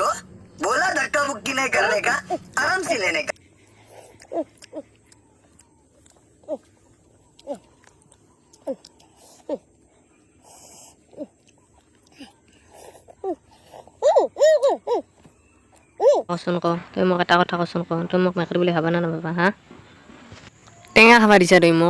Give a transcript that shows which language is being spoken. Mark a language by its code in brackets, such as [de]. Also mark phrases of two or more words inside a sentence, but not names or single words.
[hi] बोला धक्का मुक्की नहीं करने का, आराम से लेने का। [as] কচোন ক তই মোক এটা কথা কচোন ক তই মোক মেকুৰী বুলি ভাবা না নাভাবা হা টেঙা খাবা দিছা তই মোক